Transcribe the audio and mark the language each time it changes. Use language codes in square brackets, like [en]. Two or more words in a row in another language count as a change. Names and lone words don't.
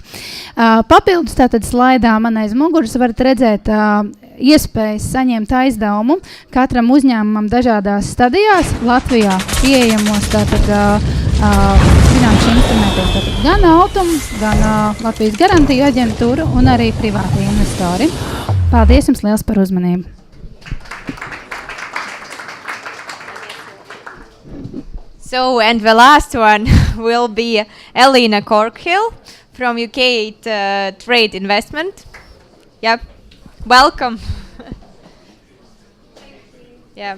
[lv] Papildus tātad slaidā man aiz muguras varat redzēt iespējas saņemt aizdevumu katram uzņēmumam dažādās stadijās Latvijā pieejamos tātad finanšu instrumentos, tātad gan Autum, gan Latvijas garantiju aģentūra un arī privāti investori. Paldies jums liels par uzmanību. [en] So, and the last one will be Elena Corkhill from UK Trade Investment. Yep. Welcome. Yeah.